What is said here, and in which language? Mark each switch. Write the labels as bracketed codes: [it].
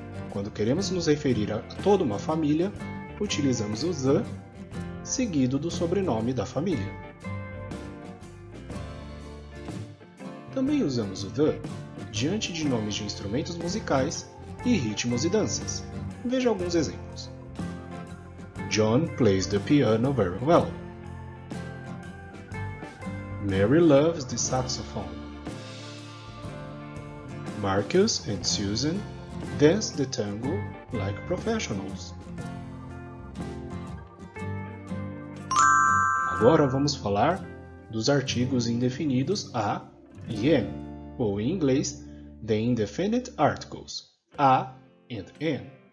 [pt] Quando queremos nos referir a toda uma família, utilizamos o the seguido do sobrenome da família. Também usamos o the diante de nomes de instrumentos musicais e ritmos e danças. Veja alguns exemplos. [en] John plays the piano very well. Mary loves the saxophone. Marcus and Susan dance the tango like professionals. [pt] Agora vamos falar dos artigos indefinidos a e an, ou em inglês, [en] the indefinite articles, a and an.